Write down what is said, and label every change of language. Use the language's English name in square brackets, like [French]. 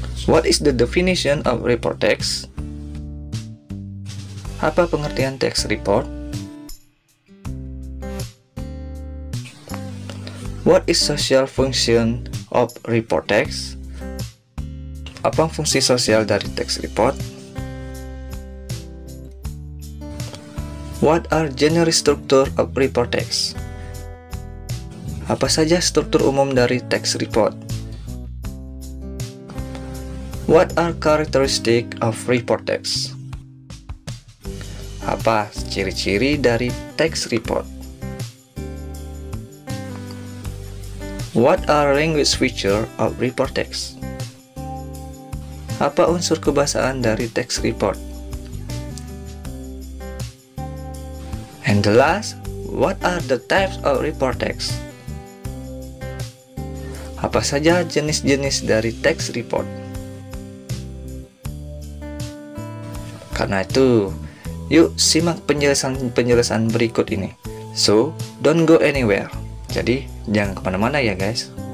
[English] What is the definition of report text? [Indonesian] Apa pengertian teks report? [English] What is social function of report text? [Indonesian] Apa fungsi sosial dari teks report? [English] What are general structure of report text? [Indonesian] Apa saja struktur umum dari teks report? [English] What are characteristic of report text? [Indonesian] Apa ciri-ciri dari teks report? [English] What are language feature of report text? [Indonesian] Apa unsur kebahasaan dari teks report? [English] And the last, what are the types of report text? [Indonesian] Apa saja jenis-jenis dari teks report? Karena itu, yuk simak penjelasan berikut ini. [English] So, don't go anywhere. [Indonesian] Jadi, jangan kemana-mana ya guys.